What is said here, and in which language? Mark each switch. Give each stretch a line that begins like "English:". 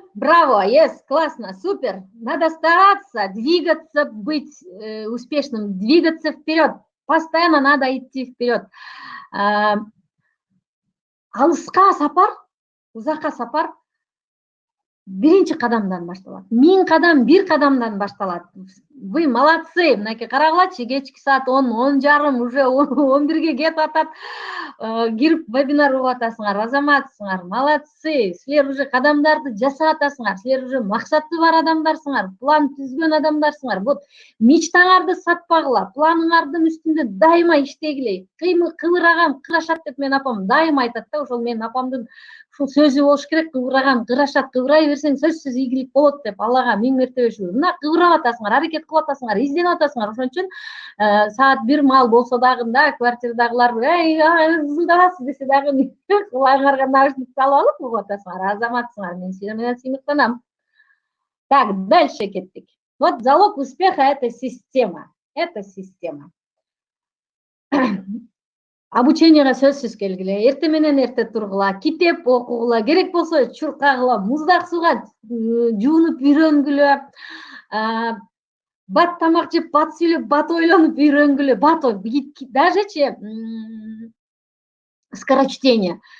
Russian: Браво, yes, классно, супер. Надо стараться, двигаться, быть успешным, двигаться вперед. Постоянно надо идти вперед.
Kyrgyz: Алыска сапар, узакка сапар биринчи кадамдан башталат. 1000 кадам бир кадамдан башталат.
Russian: Вы молодцы.
Kyrgyz: Мынакей карагылачы, кечки саат 10, 10:30 уже 11ге кетип атат. Кирип вебинар угуп атасыңар, азаматсыңар, молодцы. Силер уже кадамдарды жасап атасыңар. Силер уже максаты бар адамдарсыңар, план түзгөн адамдарсыңар. Вот мечтаңарды сатпагыла, планыңардын үстүндө дайыма иштегиле. Кыбыраган кырашат деп менин апам дайыма айтат да, ошол менин апамдын ушул сөзү болуш керек. Кыбыраган кырашат, кыбырай берсең сөзсүз ийгилик болот деп Аллага 1000 мертебе шүгүр. Мына кыбырап атасыңар, аракет кылып атасыңар, изденип атасыңар. Ошон үчүн саат 1 маал болсо дагы да, квартирадагылар ызылдабасыз десе дагы кулагыңарга наушник салып алып угуп атасыңар. Азаматсыңар, мен силер менен сыймыктанам. Так, дальше кеттик.
Russian: Вот залог успеха — это система. Это система.
Kyrgyz: Обученияга сөзсүз келгиле, эрте менен эрте тургула, китеп окугула, керек болсо чуркагыла, муздак сууга жуунуп үйрөнгүлө, бат тамак жеп, бат сүйлөп, бат ойлонуп үйрөнгүлө, дажечи скорочтение.